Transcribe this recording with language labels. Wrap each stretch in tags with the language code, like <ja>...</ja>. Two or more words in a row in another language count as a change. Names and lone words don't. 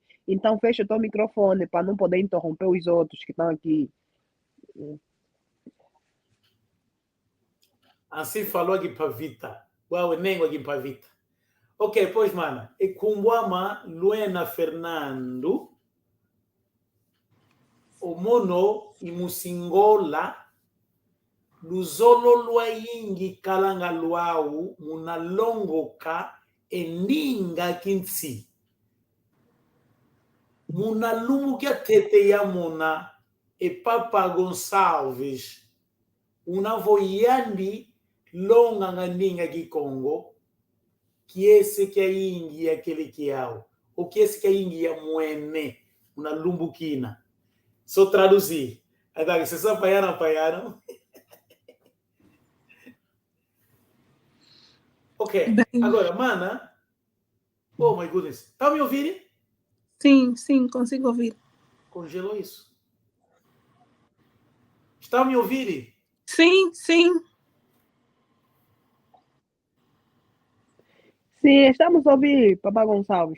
<pt>Então fecha o teu microfone para não poder interromper os outros que estão aqui. Assim falou a Guimpavita. Uau, nem a Guimpavita. Ok, pois, mana.</pt> <kg>E Kumwama Luena Fernando. O mono e Musingola. Luzolo Luaingi Kalanga Luau. Munalongoka. Endinga Kinsi. Munalumukia Tete Yamuna. E Papa Gonçalves. Una voyandi longa nganinga Kikongo.</kg> <pt>Que esse que é ingi aquele que é o que esse que é ingi é moene.</pt> <kg>Una lumbukina.</kg> <pt>Só traduzir. Então, vocês apanharam? Ok. Agora, mana.</pt> <en>Oh, my goodness.</en> <pt>Está me ouvindo? Sim, consigo ouvir. Congelou isso. Está me ouvindo? Sim. Sim, estamos a ouvir, Papa Gonçalves.</pt>